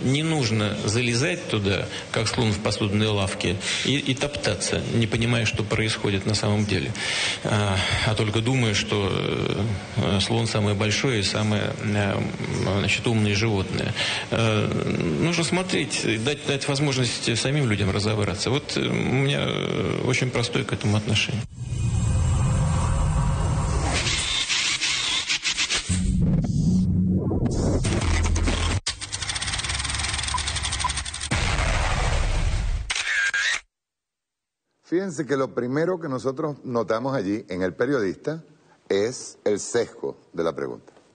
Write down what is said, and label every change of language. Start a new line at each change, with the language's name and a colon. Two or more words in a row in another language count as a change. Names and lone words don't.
Russian: Не нужно залезать туда, как слон в посудной лавке, и топтаться, не понимая, что происходит на самом деле. А только думая, что слон самое большое и самое, значит, умное животное. Нужно смотреть, дать возможность самим людям разобраться. Вот у меня очень простое к этому отношение.
Spanish: Fíjense que lo primero que nosotros notamos allí en el periodista es el sesgo de la pregunta.